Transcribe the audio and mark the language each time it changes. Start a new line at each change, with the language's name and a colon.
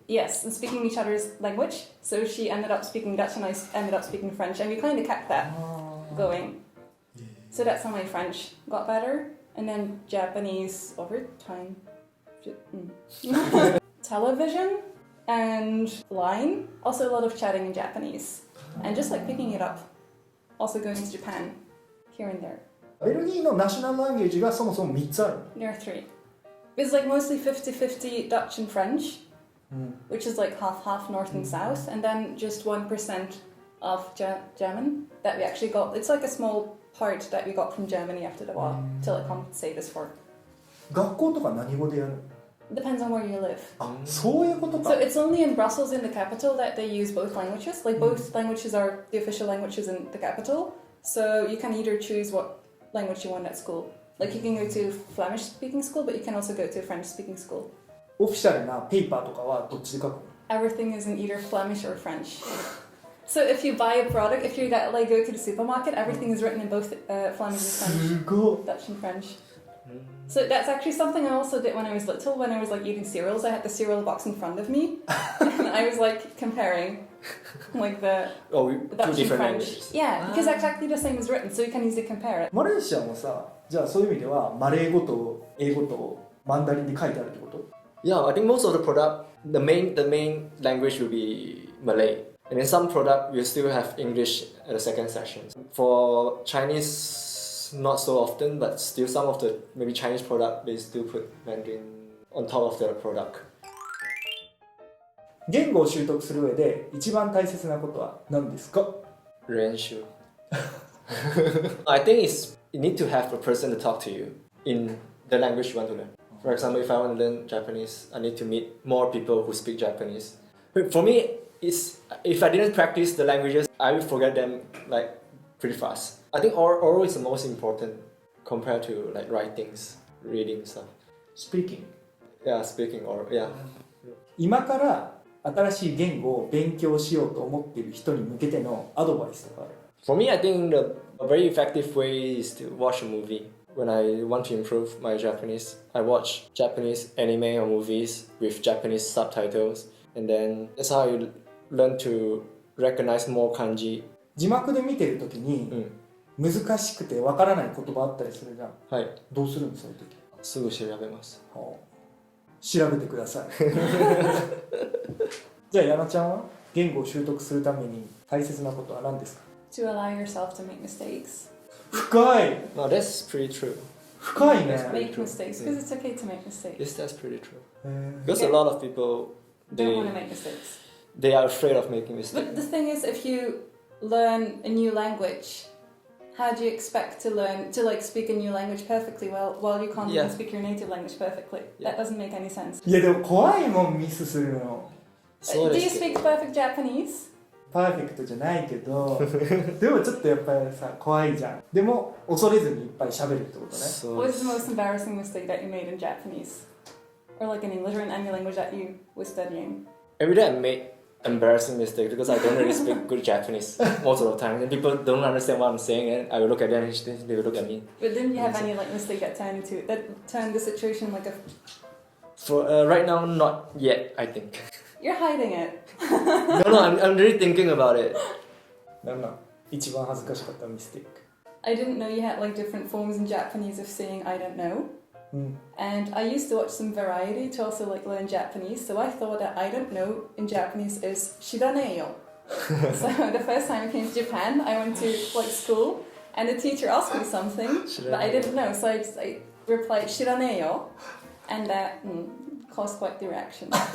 English: Yes, and speaking each other's language. So she ended up speaking Dutch and I ended up speaking French, and we kind of kept that going. So that's how my French got better. and then Japanese over time. Television and line. Also a lot of chatting in Japanese. And just like picking it up. Also going to Japan, here and there.
Japanese: ベルギーのナショナルランゲージがそもそも3つある。
English: There are 3. It's like mostly 50-50 Dutch and French, which is like half-half north and south, and then just 1% of German that we actually got. It's like a small part that we got from Germany after the war to like compensate us for.
Japanese: 学校とか何語でやる？
English: Depends on where you live.
Japanese: あ、そういうことか。
English: So it's only in Brussels, in the capital, that they use both languages. Like both languages are the official languages in the capital. So you can either choose what language you want at school. Like you can go to Flemish-speaking school, but you can also go to a French-speaking school.
Japanese: オフィシャルなペーパーとかはどっちで書くの？
English: Everything is in either Flemish or French. So if you buy a product, if you go to the supermarket, everything is written in both Flemish and French,
Japanese: すごい。
English: Dutch and French. So that's actually something I also did when I was little. When I was like eating cereals, I had the cereal box in front of me, and I was like comparing, like the two Dutch and different French. languages. Yeah, because exactly the same is written, so you can easily compare it.
Japanese: マレーシアもさ、じゃあそういう意味ではマレー語と英語とマンダリンで書いてあるってこと？
English: Yeah, I think most of the product, the main language will be Malay. And in some product, we'll still have English at the second session. For Chinese, not so often, but still some of the maybe Chinese product, they still put Mandarin on top of their product.
Japanese: 言語を習得する上で一番大切なことは何ですか？
English: 練習 I think you need to have a person to talk to you in the language you want to learn. For example, if I want to learn Japanese, I need to meet more people who speak Japanese. But for me, if I didn't practice the languages, I will forget them like pretty fast. I think oral is the most important compared to like writings, reading stuff. Speaking. Yeah, speaking oral. Yeah.
Japanese: 今から新しい言語を勉強しようと思っている人に向けてのアドバイスとかある？
English: For me, I think a very effective way is to watch a movie. When I want to improve my Japanese, I watch Japanese anime or movies with Japanese subtitles, and then that's how you learn to recognize more kanji.
Japanese: 字幕で見てるときに、難しくてわからない言葉あったりするじゃん。はい。どうするのそういうとき？すぐ調べます。調べてください。じゃあヤナちゃんは言語を習得するために大切なことは何ですか？
English: To allow yourself to make mistakes.
Japanese: 深い。
English: No, that's pretty true.
Japanese: 深いね。
English: Make mistakes, because it's okay to make mistakes. Yes, that's pretty true.
Japanese: へー
English: Because a lot of people, Don't want to make mistakes. they are afraid of making mistakes. But the thing is, if you learn a new language, how do you expect to learn to like speak a new language perfectly while you can't even speak your native language perfectly? That doesn't make any sense.
Japanese: いやでも怖いもんミスするの。
English: Do you speak perfect Japanese?
Japanese: パーフェクトじゃないけどでもちょっとやっぱりさ怖いじゃん。でも恐れずにいっぱい喋るってことね。
English: What is the most embarrassing mistake that you made in Japanese? Or like in English or in any language that you were studying? Every day I make embarrassing mistakes because I don't really speak good Japanese most of the time. And people don't understand what I'm saying, and I will look at them and they will look at me. But didn't you have any like mistake that turned the situation like a... For right now, not yet, I think. You're hiding it. No, I'm really thinking about it.
Japanese: なんなん一番恥ずかしかったミステイク。
English: I didn't know you had like different forms in Japanese of saying I don't know. And I used to watch some variety to also like learn Japanese, so I thought that I don't know in Japanese is shiraneyo. So the first time I came to Japan, I went to like school and the teacher asked me something, but I didn't know, so I replied shiraneyo, and that caused quite the reaction.